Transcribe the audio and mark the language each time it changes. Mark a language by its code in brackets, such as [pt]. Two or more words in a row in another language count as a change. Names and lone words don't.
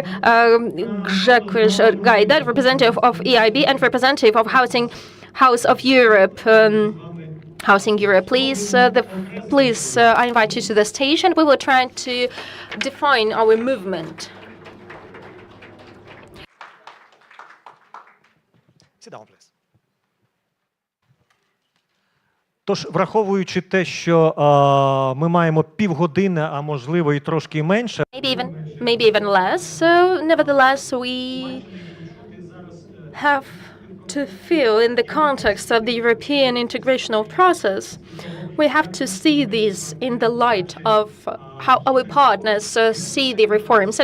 [en] Grzegorz Gaida, representative of EIB, and representative of House of Europe, Housing Europe. Please, I invite you to the stage, and we will try to define our movement. Sit down, please. [uk] Тож, враховуючи те, що ми маємо півгодини, а можливо і трошки менше. [en] Maybe even less. So, nevertheless, we have to feel in the context of the European integrational process. We have to see this in the light of how our partners see the reforms.